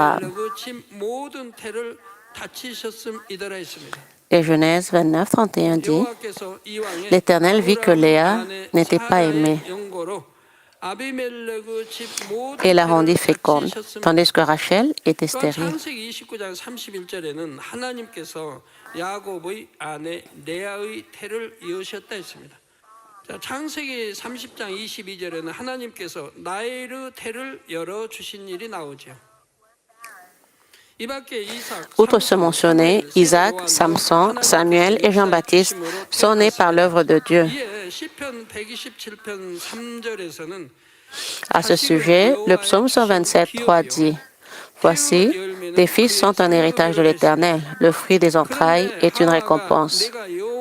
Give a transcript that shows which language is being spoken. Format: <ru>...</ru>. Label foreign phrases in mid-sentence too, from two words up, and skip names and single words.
<fr>» Et Genèse 29:31 dit « L'Éternel vit que Léa n'était pas aimée et la rendit féconde, tandis que Rachel était stérile. »</fr> <ko>창세기 30장 22절에는 하나님께서 나의 태를 열어 주신 일이 나오죠.</ko> <fr>Outre ce mentionné, Isaac, Samson, Samuel et Jean-Baptiste sont nés par l'œuvre de Dieu. À ce sujet, le psaume 127:3 dit « Voici, tes fils sont un héritage de l'Éternel, le fruit des entrailles est une récompense.</fr>